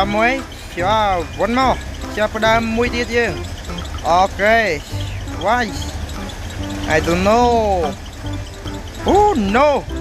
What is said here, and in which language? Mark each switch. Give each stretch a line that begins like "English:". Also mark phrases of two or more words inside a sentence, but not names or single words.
Khmer: ល់មួយចា
English: one more
Khmer: ចាប់ផ្ដើមមួយទៀតយើង
English: okay why I don't know oh no